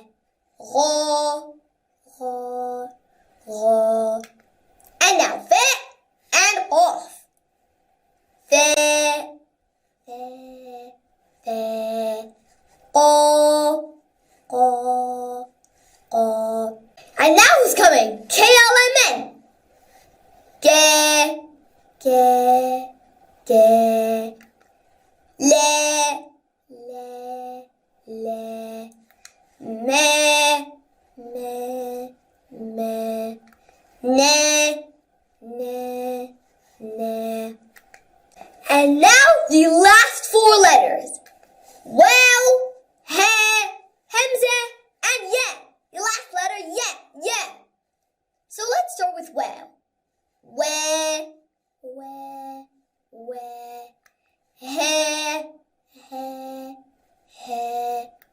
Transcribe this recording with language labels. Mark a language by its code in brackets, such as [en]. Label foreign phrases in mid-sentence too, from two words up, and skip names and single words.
[ar] Gha, gha, gha. [en] And now fe and off. [ar] Fe, fe, fe. Qa, qa, qa. [en] And now who's coming? [ar] KLMN. Ge, ge, ge. Le, le, le. Me, me, me. Ne, ne, ne. [en] And now the last four letters. Well, he, hemze, and ye. The last letter, ye. So let's start with well. [ar] We, he, he.